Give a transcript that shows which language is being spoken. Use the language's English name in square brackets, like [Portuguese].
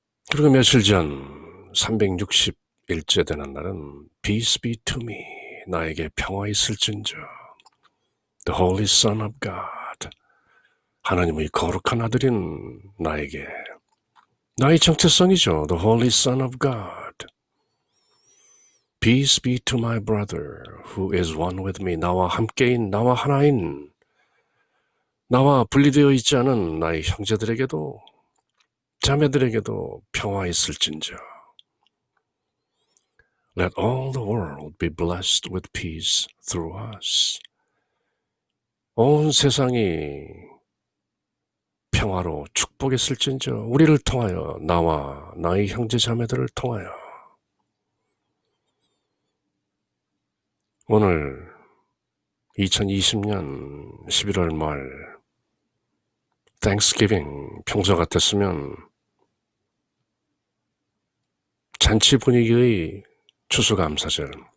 [Korean] 그리고 며칠 전 360일째 되는 날은 [English] Peace be to me. [Korean] 나에게 평화 있을진저. [English] The Holy Son of God. [Korean] 하나님의 거룩한 아들인 나에게. 나의 정체성이죠. [English] The Holy Son of God. Peace be to my brother who is one with me. [Korean] 나와 함께인, 나와 하나인, 나와 분리되어 있지 않은 나의 형제들에게도, 자매들에게도 평화 있을진저. [English] Let all the world be blessed with peace through us. [Korean] 온 세상이 평화로 축복했을진저. 우리를 통하여, 나와 나의 형제 자매들을 통하여. 오늘 2020년 11월 말 Thanksgiving 평소 같았으면 잔치 분위기의 추수감사절.